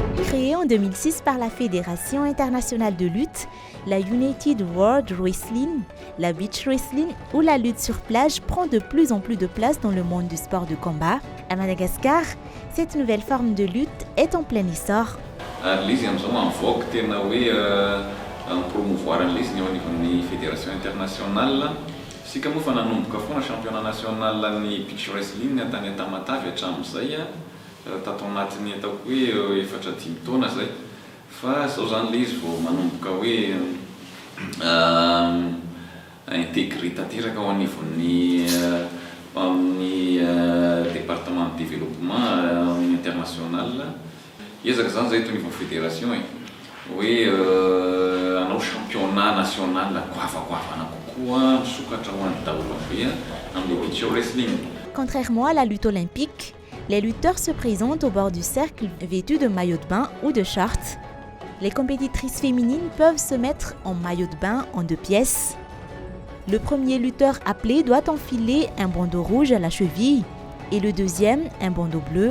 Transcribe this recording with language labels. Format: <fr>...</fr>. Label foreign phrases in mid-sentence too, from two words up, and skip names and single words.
<fr>Créée en 2006 par la Fédération internationale de lutte, la United World Wrestling, la</fr> <en>beach wrestling</en> <fr>ou la lutte sur plage prend de plus en plus de place dans le monde du sport de combat. À Madagascar, cette nouvelle forme de lutte est en plein essor.</fr> <mg>L'izy amizao mivoaka tena hoe promouvoir an'izy eo anivon'ny</mg> <fr>fédération internationale.</fr> <mg>Sika moa fa nanomboka foana</mg> <fr>championnat national</fr> <mg>ny</mg> <en>beach wrestling</en> <mg>tany Tamatavy hatramin'izay tato anatin'ny ataoko hoe 4-5 taona zay. Fa zao zany le izy vao manomboka hoe intégré tanteraka ao anivon'ny</mg> <fr>département de développement international.</fr> <mg>Ezaka zany zay eto anivon'ny fédération hoe hanao</mg> <fr>championnat national</fr> <mg>goavagoavana kokoa misokatra ho an'ny daholo be amin'ny</mg> <en>beach wrestling.</en> <fr>Contrairement à la lutte olympique, les lutteurs se présentent au bord du cercle vêtus de maillots de bain ou de shorts. Les compétitrices féminines peuvent se mettre en maillot de bain en 2 pièces. Le premier lutteur appelé doit enfiler un bandeau rouge à la cheville et le deuxième un bandeau bleu.</fr>